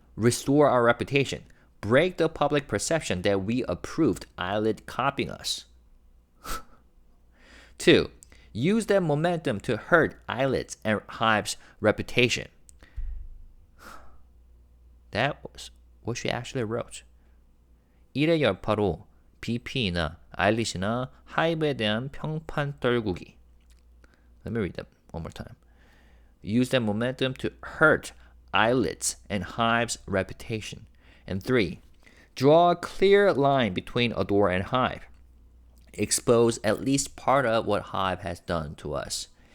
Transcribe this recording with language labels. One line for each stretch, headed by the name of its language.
English: Restore our reputation. Break the public perception that we approved eyelid copying us. 2. Use that momentum to hurt eyelids and HYBE's reputation. That was what she actually wrote.
Korean: 이래 여파로 BP나 아일릿이나 하이브에 대한 평판 떨구기.
English: Let me read that one more time. Use that momentum to hurt eyelids and HYBE's reputation. And 3. Draw a clear line between ADOR and HYBE. Expose at least part of what HYBE has done to us.